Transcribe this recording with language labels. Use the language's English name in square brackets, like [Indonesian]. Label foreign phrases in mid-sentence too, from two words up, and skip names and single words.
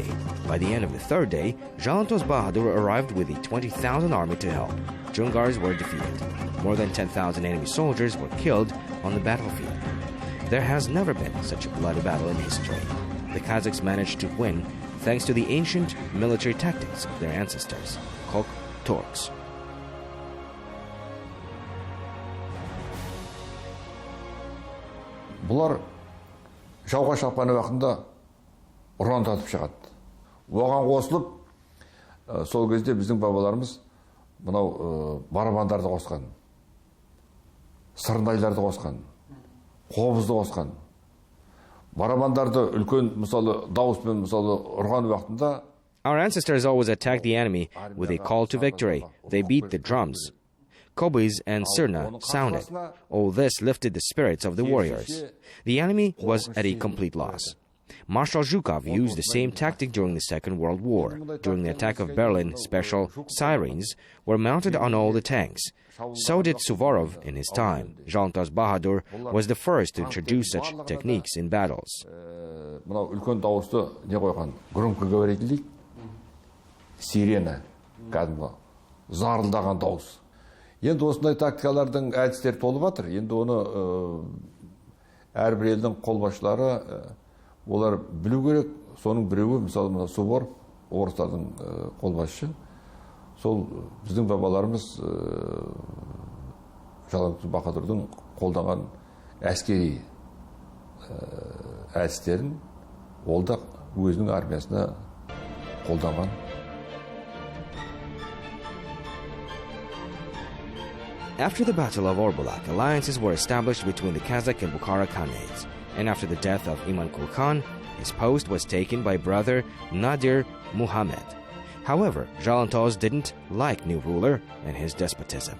[English] By the end of the third day, Jalantos Bahadur arrived with a 20,000 army to help. Dzungars were defeated. More than 10,000 enemy soldiers were killed on the battlefield. There has never been such a bloody battle in history. The Kazakhs managed to win thanks to the ancient military tactics of their ancestors, Kok Turks. [Kazakh] Бұлар жауға шапқан уақытында ұран татып шығады. Оған қосылып, сол кезде біздің бабаларымыз мынау барабандарды қосқан, сырнайларды қосқан, қобызды қосқан. Барабандарды үлкен мысалы дауыспен мысалы ұрған уақытында [English] Our ancestors always attacked the enemy with a call to victory. They beat the drums. Kobys and sirna sounded. All this lifted the spirits of the warriors. The enemy was at a complete loss. Marshal Zhukov used the same tactic during the Second World War. During the attack of Berlin, special sirens were mounted on all the tanks. So did Suvorov in his time. Jalantos Bahadur was the first to introduce such techniques in battles. [Kazakh] үлкен дауысты не қойған? Громкоговоритель, сирена, кәдімгі зарылдаған дауыс. Енді осындай тактикалардың әдістері толып жатыр. Енді оны әрбір елдің қолбасшылары олар білу керек. Соның біреуі мысалы мына Суворов, орыстардың қолбасшысы. Сол біздің бабаларымыз Jalantos Bahadurдың қолданған әскери әдістерін ол да өзінің армиясына қолданған. [English] After the Battle of Orbulak, alliances were established between the Kazakh and Bukhara Khanates. And after the death of Imankul Khan, his post was taken by brother Nadir Muhammad. However, Jalantos didn't like new ruler and his despotism.